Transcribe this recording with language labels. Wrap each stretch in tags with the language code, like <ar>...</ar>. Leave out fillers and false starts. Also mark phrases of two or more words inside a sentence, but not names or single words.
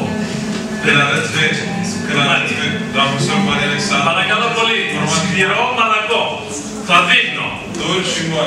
<ro>când arăți vechi, când arăți vechi, la profesor Maria Alexandru,</ro> <el>Παρακαλώ πολύ, σκληρό μαλακό. Θα δείχνω.</el> <ro>dur și moare.</ro>